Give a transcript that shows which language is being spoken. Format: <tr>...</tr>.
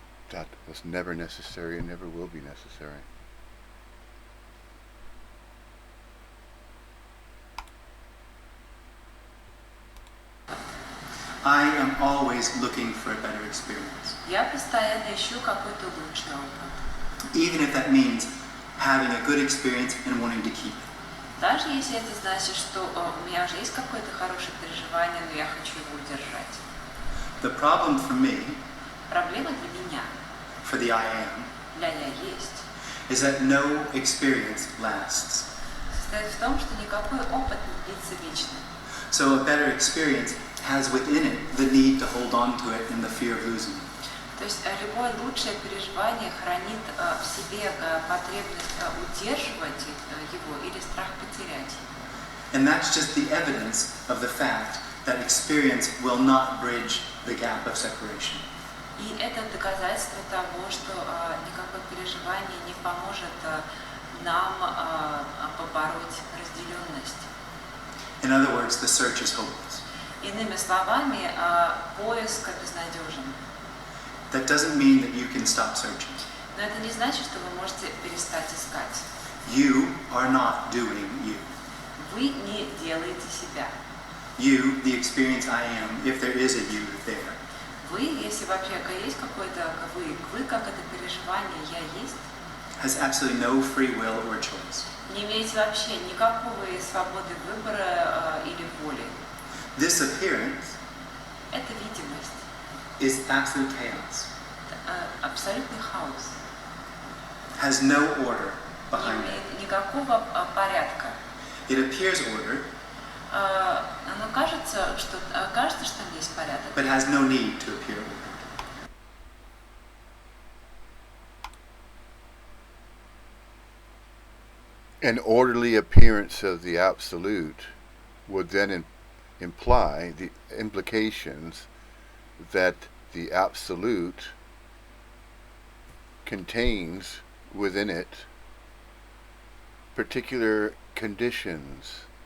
<en>That was never necessary and never will be necessary. I am always looking for a better experience.</en> <ru>Я постоянно ищу какой-то лучший опыт.</ru> <en>Even if that means having a good experience and wanting to keep it.</en> <ru>Даже если это значит, что у меня уже есть какое-то хорошее переживание, но я хочу его удержать.</ru> <en>The problem for me,</en> <ru>Проблема для меня,</ru> <en>for the I am,</en> <ru>для я есть,</ru> <en>is that no experience lasts.</en> <ru>состоит в том, что никакой опыт не длится вечно.</ru> <en>So a better experience has within it the need to hold on to it and the fear of losing it.</en> <ru>То есть любое лучшее переживание хранит в себе потребность удерживать его или страх потерять.</ru> <en>And that's just the evidence of the fact that experience will not bridge the gap of separation.</en> <ru>И это доказательство того, что никакое переживание не поможет нам побороть разделенность.</ru> <en>In other words, the search is hopeless.</en> <ru>Иными словами, поиск безнадежен.</ru> <en>That doesn't mean that you can stop searching.</en> <ru>Но это не значит, что вы можете перестать искать.</ru> <en>You are not doing you.</en> <ru>Вы не делаете себя.</ru> <en>You, the experience I am, if there is a you there,</en> <ru>Вы, если вообще есть какой-то вы как это переживание «я есть»,</ru> <en>has absolutely no free will or choice.</en> <ru>не имеете вообще никакого свободы выбора или воли.</ru> <en>This appearance</en> <ru>Это видимость,</ru> <en>is absolute chaos,</en> <ru>абсолютный хаос.</ru> <en>has no order</en> <ru>Не</ru> <en>behind it.</en> <ru>имеет никакого порядка.</ru> <en>It appears ordered,</en> <ru>Оно кажется, что есть порядок,</ru> <en>but has no need to appear ordered. An orderly appearance of the absolute would then imply the implications that the absolute contains within it particular conditions</en>